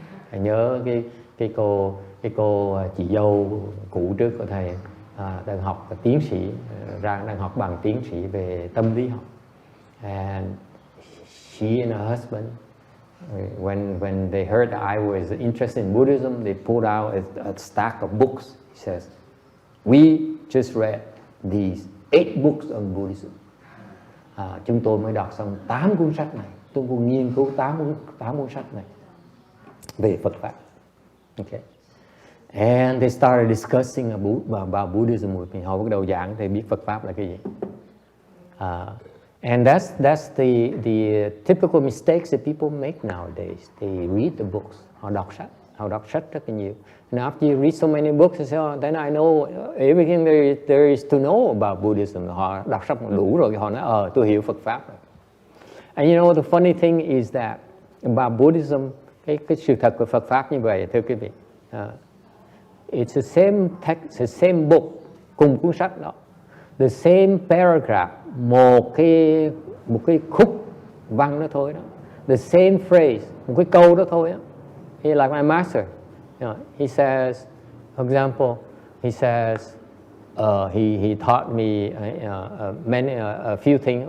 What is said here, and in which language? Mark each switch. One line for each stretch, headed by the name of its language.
Vietnamese: Thầy nhớ cái cô chị dâu cũ trước của thầy đang học tiến sĩ, đang học bằng tiến sĩ về tâm lý học.
English: And she and her husband, when they heard that I was interested in Buddhism, they pulled out a stack of books. He says, "We just read these 8 books on Buddhism."
Vietnamese: Chúng tôi mới đọc xong 8 cuốn sách này. Tôi cũng nghiên cứu 8 cuốn sách này về Phật pháp.
English: Okay. And they started discussing about Buddhism with me.
Vietnamese: Họ bắt đầu giảng thì biết Phật pháp là cái gì.
English: And that's the typical mistakes that people make nowadays. They read the books.
Vietnamese: Họ đọc sách rất là nhiều.
English: And after you read so many books, they say, oh, then I know everything there is to know about Buddhism.
Vietnamese: Họ đọc sách đủ rồi, họ nói, tôi hiểu Phật pháp rồi.
English: And you know, the funny thing is that about Buddhism,
Vietnamese: cái sự thật của Phật pháp như vậy, thưa quý vị.
English: It's the same text, the same book,
Vietnamese: cùng cuốn sách đó.
English: The same paragraph,
Vietnamese: một cái khúc văn đó thôi đó.
English: The same phrase,
Vietnamese: một cái câu đó thôi đó.
English: He like my master. He says, for example, he says, he taught me a few things.